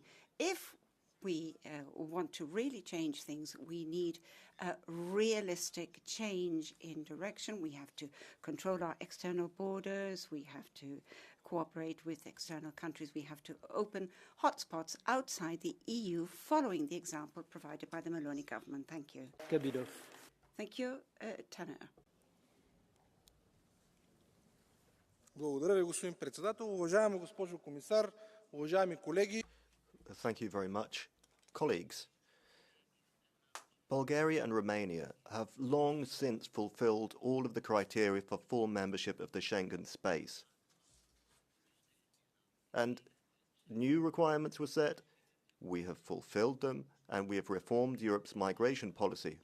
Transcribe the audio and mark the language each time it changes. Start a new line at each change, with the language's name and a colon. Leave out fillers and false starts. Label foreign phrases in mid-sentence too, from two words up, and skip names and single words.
English: If we want to really change things, we need a realistic change in direction. We have to control our external borders. We have to cooperate with external countries. We have to open hotspots outside the EU, following the example provided by the Maloney government. Thank you. Kabylov. Thank you, Tanner.
Bulgarian: Благодаря ви, господин председател. Уважаема госпожо комисар, уважаеми колеги.
English: Thank you very much. Colleagues, Bulgaria and Romania have long since fulfilled all of the criteria for full membership of the Schengen space. And new requirements were set, we have fulfilled them, and we have reformed Europe's migration policy.